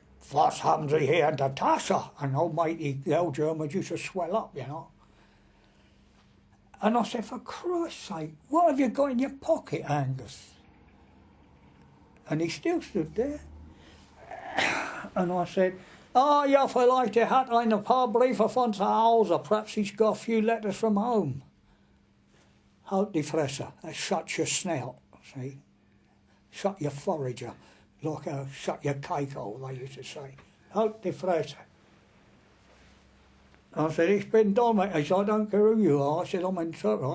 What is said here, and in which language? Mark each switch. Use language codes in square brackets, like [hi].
[en] What's Hamzy here and Natasha? And old matey, the old Germans used to swell up, you know. And I said, for Christ's sake, what have you got in your pocket, Angus? And he still stood there. And I said, oh, [de] ja, vielleicht hat ein paar Briefe von zu Hause. [en] Perhaps he's got a few letters from home. [de] Halt die Fresse. [en] Shut your snout, see? Shut your forager. Like shut your cake hole, they used to say. [de] Halt die Fresse. [en] I said, [de] ich bin Don. [en] He said, I don't care who you are. I said, I'm an interpreter.